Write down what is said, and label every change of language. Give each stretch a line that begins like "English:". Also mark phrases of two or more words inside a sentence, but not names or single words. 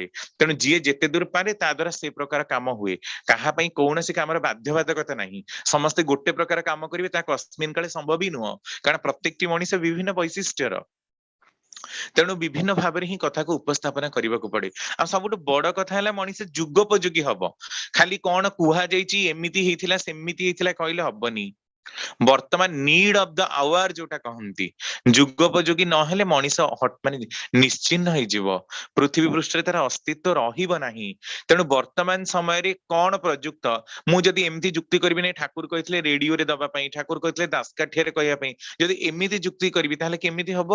Odia: ତେଣୁ ଯିଏ ଯେତେ ଦୂର ପାରେ ତା ଦ୍ୱାରା ସେ ପ୍ରକାର କାମ ହୁଏ। କାହା ପାଇଁ କୌଣସି କାମର ବାଧ୍ୟବାଧକତା ନାହିଁ, ସମସ୍ତେ ଗୋଟେ ପ୍ରକାର କାମ କରିବେ ତାହା କସ୍ମିନ କାଳେ ସମ୍ଭବ ହିଁ ନୁହଁ, କାରଣ ପ୍ରତ୍ୟେକଟି ମଣିଷ ବିଭିନ୍ନ ବୈଶିଷ୍ଟ୍ୟର। ତେଣୁ ବିଭିନ୍ନ ଭାବରେ ହିଁ କଥାକୁ ଉପସ୍ଥାପନ କରିବାକୁ ପଡେ। ଆଉ ସବୁଠୁ ବଡ କଥା ହେଲା ମଣିଷ ଯୁଗୋପଯୋଗୀ ହବ। ଖାଲି କଣ କୁହାଯାଇଛି ଏମିତି ହେଇଥିଲା ସେମିତି ହେଇଥିଲା କହିଲେ ହବନି। ବର୍ତ୍ତମାନ
English: need of the hour
Odia: ଯୋଉଟା କହନ୍ତି ଯୁଗୋପଯୋଗୀ ନହେଲେ ମଣିଷ ମାନେ ନିଶ୍ଚିହ୍ନ ହୋଇଯିବ ପୃଥିବୀ ପୃଷ୍ଠ ରେ ତାର ଅସ୍ତିତ୍ୱ ରହିବ ନାହିଁ। ତେଣୁ ବର୍ତ୍ତମାନ ସମୟ ରେ କୋଉ ପ୍ରଯୁକ୍ତ ମୁଁ ଯଦି ଏମିତି ଯୁକ୍ତି କରିବି ନାହିଁ ଠାକୁର କହିଥିଲେ ରେଡିଓ ରେ ଦବା ପାଇଁ ଠାକୁର କହିଥିଲେ ଦାସକାଠିଆ ରେ କହିବା ପାଇଁ ଯଦି ଏମିତି ଯୁକ୍ତି କରିବି ତାହେଲେ କେମିତି ହବ।